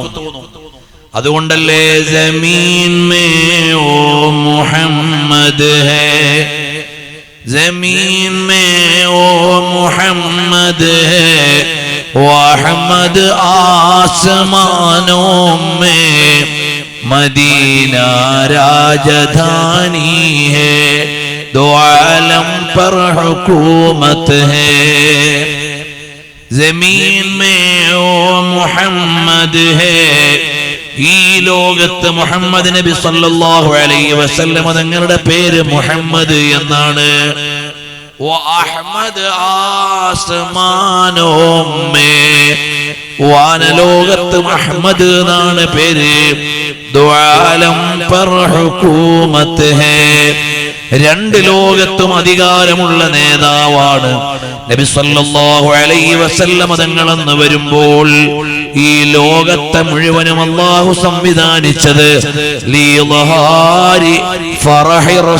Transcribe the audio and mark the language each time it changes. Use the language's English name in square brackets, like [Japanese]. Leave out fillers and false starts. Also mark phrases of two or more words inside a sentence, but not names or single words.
[Urdu] അതുകൊണ്ടല്ലേ زمیں میں وہ محمد ہے، زمیں میں وہ محمد ہے، و احمد آسمانوں میں مدینہ راجدھانی ہے، دو عالم پر حکومت ہے. زمیں میں وہ محمد ہے. [Malayalam] ഈ ലോകത്ത് മുഹമ്മദ് നബി [Arabic] صلى الله عليه وسلم [Malayalam] തങ്ങളുടെ പേര് മുഹമ്മദ് എന്നാണ്. [Urdu] و احمد آسمانوں میں, [Malayalam] വാനലോകത്ത് മുഹമ്മദ് എന്നാണ് പേര്. [Urdu] دو عالم پر حکومت ہے. [Malayalam] രണ്ട് ലോകത്തും അധികാരമുള്ള നേതാവാണ് നബി [Arabic] صلى الله عليه وسلم [Malayalam] തങ്ങളെന്ന് വരുമ്പോൾ ഈ ലോകത്തെ മുഴുവനും അല്ലാഹു സംവിധാനിച്ചത് ലിയദ്ഹാരി ഫറഹി